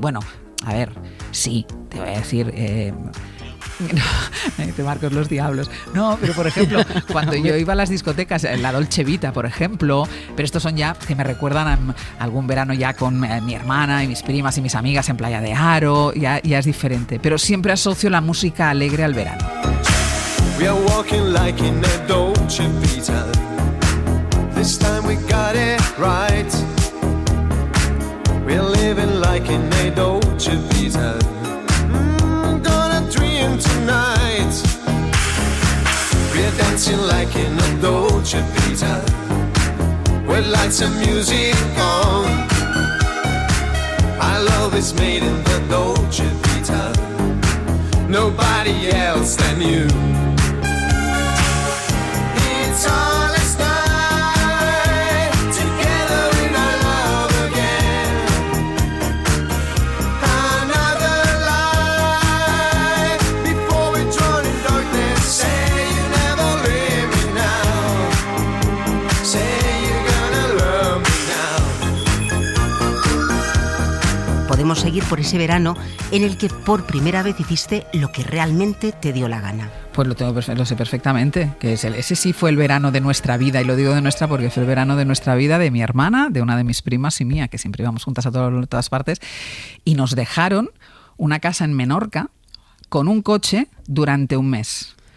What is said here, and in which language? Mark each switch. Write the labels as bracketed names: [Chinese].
[Spanish] Bueno, a ver, sí, te voy a decir... No, te Marcos los diablos. No, pero por ejemplo, cuando yo iba a las discotecas, la Dolce Vita, por ejemplo, pero estos son ya que me recuerdan a algún verano ya con mi hermana y mis primas y mis amigas en Playa de Aro, ya es diferente, pero siempre asocio la música alegre al verano. [English] We are walking like in a Dolce Vita. This time we got right. We're living like in a Dolce Vita. Gonna dream tonight. We're dancing like in a Dolce Vita, with lights and music on. Our love is made in the Dolce Vita, nobody else than you. It's all a start, together in our love again. Another life before we drown in darkness. Say you never leave me now. Say you're gonna love me now. [Spanish] Podemos seguir por ese verano en el que por primera vez hiciste lo que realmente te dio la gana. Pues lo sé perfectamente, que ese sí fue el verano de nuestra vida, y lo digo de nuestra porque fue el verano de nuestra vida, de mi hermana, de una de mis primas y mía, que siempre íbamos juntas a todas partes, y nos dejaron una casa en Menorca con un coche durante un mes.